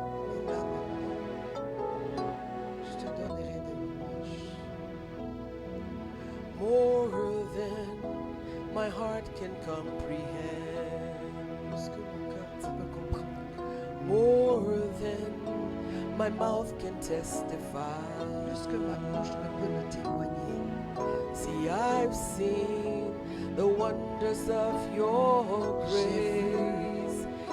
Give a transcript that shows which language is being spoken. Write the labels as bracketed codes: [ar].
[fr] Et là maintenant, je te donnerai des louanges. [en] More than my heart can comprehend. [fr] Plus que mon cœur peut comprendre. [en] More than my mouth can testify. [fr] Plus que ma bouche ne peut le témoigner. [en] See, I've seen the wonders of your grace.